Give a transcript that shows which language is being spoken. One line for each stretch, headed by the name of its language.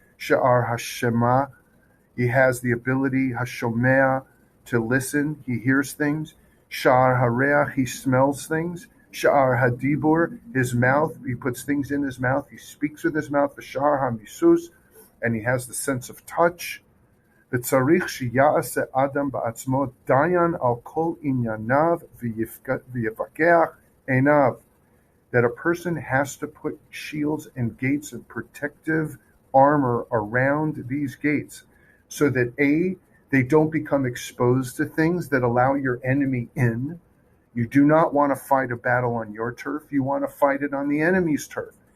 English: Sha'ar HaShema, he has the ability, HaShomea, to listen, he hears things. Sha'ar HaReach, he smells things. Sha'ar HaDibur, his mouth, he puts things in his mouth, he speaks with his mouth. Sha'ar HaMisus, and he has the sense of touch.
Hebrew: וצריך שיעשה אדם בעצמו דיין על כל ענייניו ויפקח עיניו.
English: That a person has to put shields and gates and protective armor around these gates so that A, they don't become exposed to things that allow your enemy in. You do not want to fight a battle on your turf. You want to fight it on the enemy's turf.